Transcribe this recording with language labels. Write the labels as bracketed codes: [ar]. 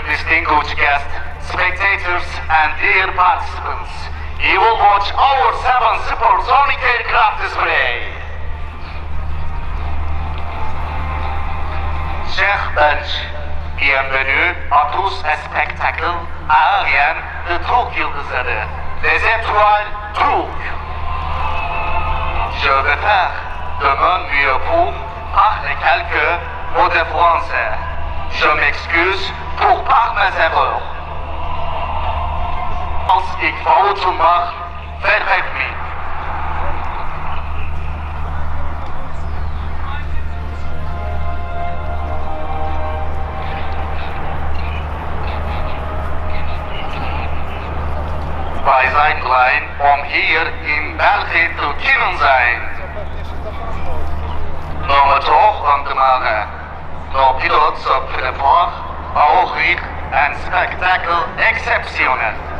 [en] distinguished guests, spectators, and dear participants, you will watch our 7 supersonic aircraft display. [fr] Chers Belges, bienvenue à tous à spectacle aérien de Türk Yıldızları, les étoiles turques. Je vais faire de mon mieux pour parler quelques mots de français. Je m'excuse pour par mes erreurs. [nl] Als ik fouten maak, vergeef me. Wij zijn blij om hier in België te kunnen zijn. Om het hoog aan te maken. [fr] Nos pilotes se préparent à offrir un spectacle exceptionnel.